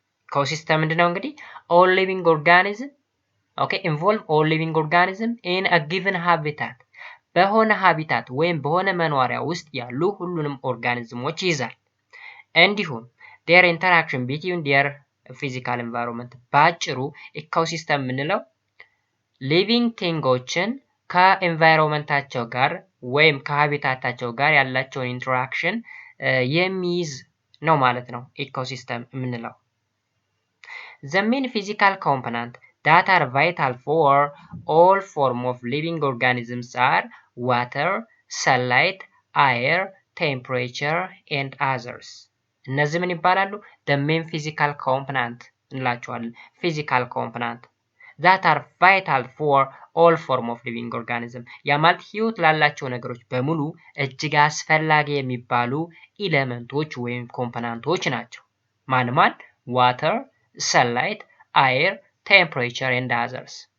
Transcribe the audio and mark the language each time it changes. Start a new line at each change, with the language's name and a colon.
Amharic: Ecosystem ምንድነው እንግዲህ all living organism involve all living organism in a given habitat በሆነ ሃቢታት ወይም በሆነ መኖሪያ ውስጥ ያሉ ሁሉንም ኦርጋኒዝሞች ይይዛል። እንዲሁም their interaction between their physical environment ባጭሩ ኢኮሲስተም የምንለው ሊቪንግ ቲንጎችን ከኤንቫይሮንመንታቸው ጋር ወይም ከሃቢታታቸው ጋር ያላቸውን ኢንተራክሽን የሚይዝ ነው ማለት ነው ኢኮሲስተም የምንለው።
English: The main physical component that are vital for all form of living organisms are water, sunlight, air, temperature and others.
Amharic: እነዚህ ምን ይባላሉ? The main physical component እንላቸዋለን። physical component that are vital for all form of living organism ያ ማለት ህይወት ላላቸው ነገሮች በሙሉ እጅግ አስፈላጊ የሚባሉ ኤሌመንቶች ወይም ኮምፖነንቶች ናቸው። ማን?
English: water, sunlight, air, temperature and others.